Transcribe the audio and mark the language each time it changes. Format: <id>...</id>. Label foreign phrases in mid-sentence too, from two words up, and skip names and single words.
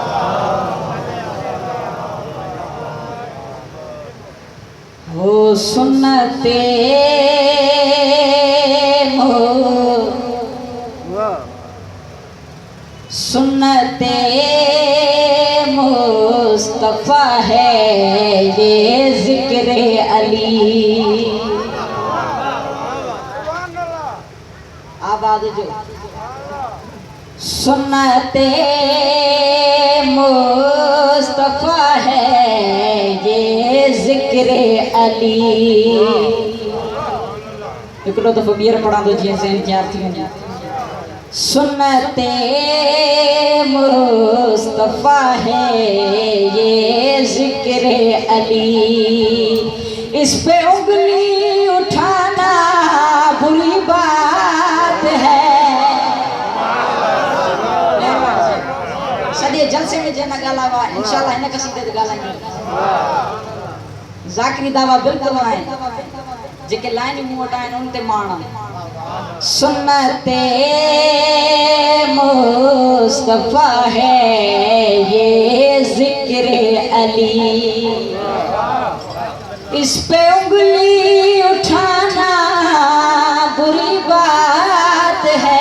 <ur>ہو سنتِ سنتِ مصطفیٰ ہے یہ ذکرِ علی.</ur> <sd>आवाज जो</sd> <ur>سنتِ مصطفیٰ ہے یہ ذکرِ علی.</ur> <sd>हिकिड़ो दफ़ो ॿीहर पढ़ा थो जीअं ज़हन तयार थी वञे।</sd> <ur>سنتِ مصطفیٰ ہے یہ ذکرِ علی، اس پہ انگلی اٹھانا بری بات ہے.</ur> <sd>सॼे जलसे में जे न ॻाल्हायो इंशाअल्लाह हिन कसीदे ते ॻाल्हाईंदा। ज़ाकिरी दावा बिल्कुलु आहिनि जेके लाइनियूं मूं वटि आहिनि उन ते माणा।</sd> <ur>سنتِ مصطفیٰ ہے یہ ذکرِ علی، اس پہ انگلی اٹھانا بری بات ہے.</ur>